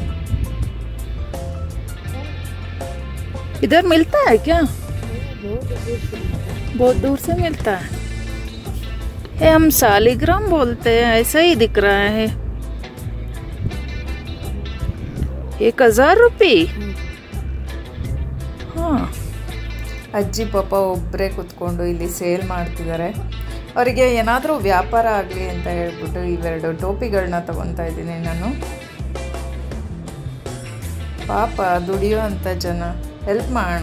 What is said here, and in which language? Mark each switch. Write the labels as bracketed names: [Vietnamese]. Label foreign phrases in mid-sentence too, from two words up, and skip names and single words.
[Hindi] इधर मिलता है क्या? बहुत दूर से बहुत दूर से मिलता है। मिलता है। ये हम सालिग्राम बोलते हैं, ऐसा ही दिख रहा है। 1000 रुपये। [Kannada] ಹಾಂ, ಅಜ್ಜಿ ಪಾಪ ಒಬ್ಬರೇ ಕೂತ್ಕೊಂಡು ಇಲ್ಲಿ ಸೇಲ್ ಮಾಡ್ತಿದ್ದಾರೆ. ಅವರಿಗೆ ಏನಾದರೂ ವ್ಯಾಪಾರ ಆಗಲಿ ಅಂತ ಹೇಳ್ಬಿಟ್ಟು ಇವೆರಡು ಟೋಪಿಗಳನ್ನ ತಗೊತಾ ಇದ್ದೀನಿ ನಾನು. ಪಾಪ ದುಡಿಯೋ ಅಂಥ ಜನ, ಹೆಲ್ಪ್ ಮಾಡೋಣ.